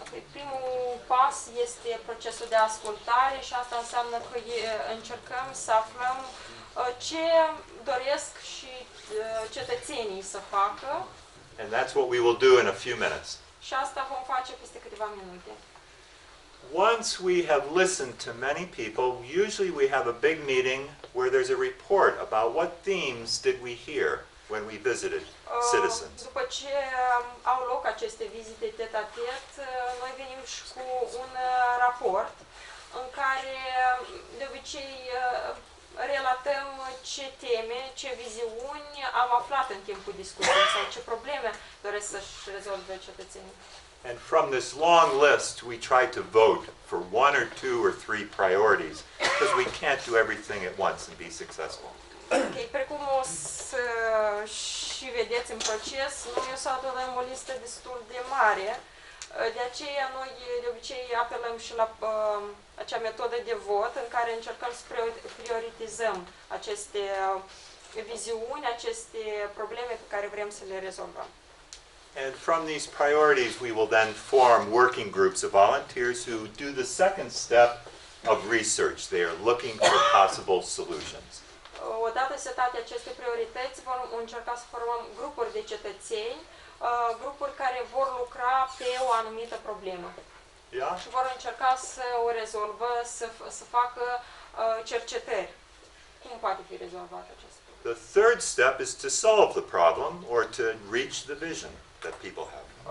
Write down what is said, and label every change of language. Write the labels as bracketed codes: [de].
[ro] Primul pas este procesul de ascultare și asta înseamnă că încercăm să aflăm ce doresc și cetățenii să facă. [en] And that's what we will do in a few minutes. [ro] Și asta vom face peste câteva minute. [en] Once we have listened to many people, usually we have a big meeting where there's a report about what themes did we hear when we visited citizens. [ro] După ce au loc aceste vizite tet-a-tet, noi venim și cu un raport în care de obicei relatăm ce teme, ce viziuni am aflat în timpul discuției sau ce probleme doresc să-și rezolve cetățenii. [en] And from this long list, we try to vote for 1 or 2 or 3 priorities because we can't do everything at once and be successful. [ro] Okay, precum o să și vedeți în proces, noi o să adunăm o listă destul de mare. De aceea noi de obicei apelăm și la acea metodă de vot în care încercăm să prioritizăm aceste viziuni, aceste probleme pe care vrem să le rezolvăm. [en] And from these priorities, we will then form working groups of volunteers who do the second step of research. They are looking for possible solutions. [ro] Odată setate aceste priorități, vom încerca să formăm grupuri de cetățeni, grupuri care vor lucra pe o anumită problemă. [en] Yeah? [ro] Și vor încerca să o rezolvă, să facă cercetări. Cum poate fi rezolvat acest problem? [en] The third step is to solve the problem or to reach the vision that people have.